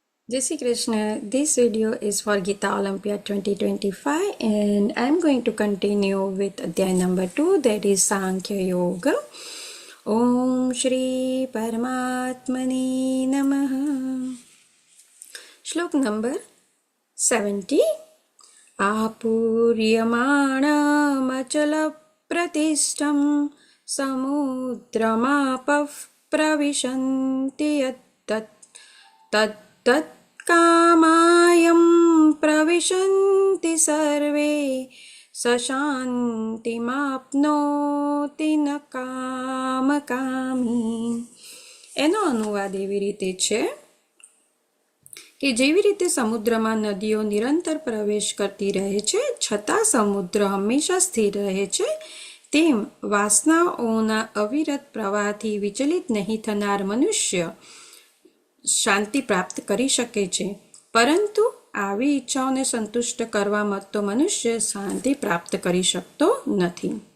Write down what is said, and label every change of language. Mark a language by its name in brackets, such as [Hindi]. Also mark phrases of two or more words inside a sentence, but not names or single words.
[Hindi] जय श्री कृष्ण. [English] This video is for Gita Olympiad 2025 and I'm going to continue with Adhyay number 2, that is Sankhya Yoga. [Sanskrit] ओम श्री परमात्मने नमः. [English] Shlok number 70. [Sanskrit] आपूर्यमाण प्रतिष्ठम समुद्रमापः प्रविशन्ति यत तत कामायं प्रविशन्ति सर्वे सशांतिमाप्नोति न कामकामी. [Gujarati] એનો અનુવાદ એવી રીતે છે કે જેવી રીતે સમુદ્રમાં નદીઓ નિરંતર પ્રવેશ કરતી રહે છે છતાં સમુદ્ર હંમેશા સ્થિર રહે છે, તેમ વાસનાઓના અવિરત પ્રવાહથી વિચલિત નહીં થનાર મનુષ્ય શાંતિ પ્રાપ્ત કરી શકે છે, પરંતુ આવી ઈચ્છાઓને સંતુષ્ટ કરવા માંગતો મનુષ્ય શાંતિ પ્રાપ્ત કરી શકતો નથી.